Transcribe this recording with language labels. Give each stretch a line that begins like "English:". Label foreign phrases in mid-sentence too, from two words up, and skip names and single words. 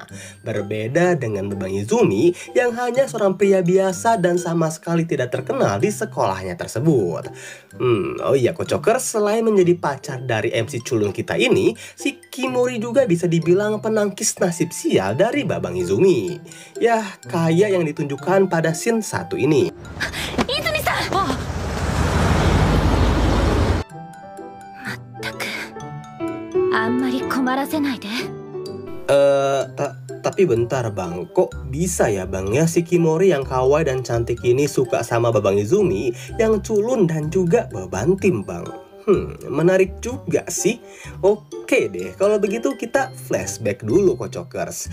Indonesian: Berbeda dengan Babang Izumi yang hanya seorang pria biasa dan sama sekali tidak terkenal di sekolahnya tersebut. Oh iya Kocoker, selain menjadi pacar dari MC culun kita ini, Shikimori juga bisa dibilang penangkis nasib sial dari Babang Izumi. Ya, kayak yang ditunjukkan pada scene satu ini.
Japanese: 泉さん！全く. あんまり困らせないで.
Indonesian: Tapi bentar bang, kok bisa ya bang ya Shikimori yang kawaii dan cantik ini suka sama Babang Izumi yang culun dan juga beban tim bang? Menarik juga sih. Oke deh, kalau begitu kita flashback dulu Kocokers.